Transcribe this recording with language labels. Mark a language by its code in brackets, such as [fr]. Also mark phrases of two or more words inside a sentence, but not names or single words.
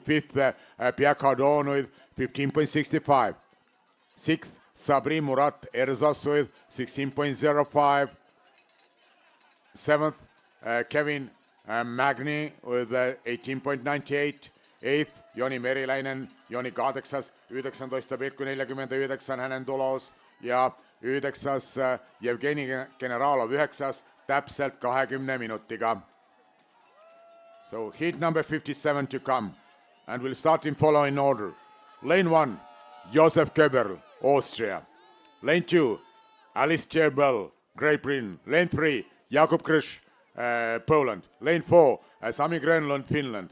[en] Fifth, Pierre Cardone with 15.65. Sixth, Sabri Murat Erzas with 16.05. Seventh, Kevin Magni with 18.98. Eighth, [fi] Joni Meriläinen, Joni kahdeksas, 19,49 hänen tulos. Ja yhdeksäs, [et] Jevgeni Generalov üheksas, täpselt 20 minutiga. [en] So heat number 57 to come. And we'll start in following order. Lane 1, Josef Köberl, Austria. Lane 2, Alistair Bell, Great Britain. Lane 3, Jakub Krysz, Poland. Lane 4, Sami Grönlund, Finland.